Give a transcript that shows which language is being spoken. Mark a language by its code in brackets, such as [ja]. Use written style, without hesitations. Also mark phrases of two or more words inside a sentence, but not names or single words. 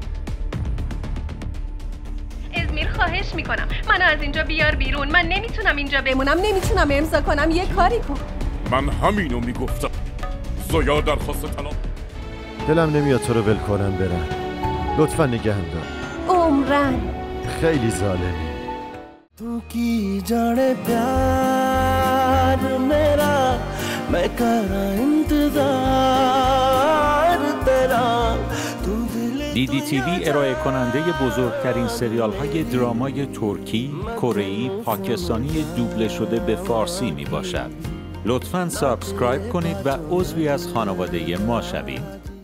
[fa] ازمیر خواهش میکنم منو از اینجا بیار بیرون، من نمیتونم اینجا بمونم، نمیتونم امضا کنم. یه کاری کن. من همینو میگفتم. زویا درخواست طلاق. دلم نمیاد تو رو ول کنم برم، لطفا نگهم دار. عمرن خیلی ظالمی. [pa] ਤੂੰ ਕੀ ਜਾਣੇ ਪਿਆਰ ਮੇਰਾ, ਮੈਂ ਕਰਾਂ ਇੰਤਜ਼ਾਰ ਤੇਰਾ. [fa] DDTV ارائه کننده بزرگترین سریال های درامای ترکی، کره‌ای، پاکستانی دوبله شده به فارسی می باشد. لطفاً سابسکرایب کنید و عضوی از خانواده ما شوید.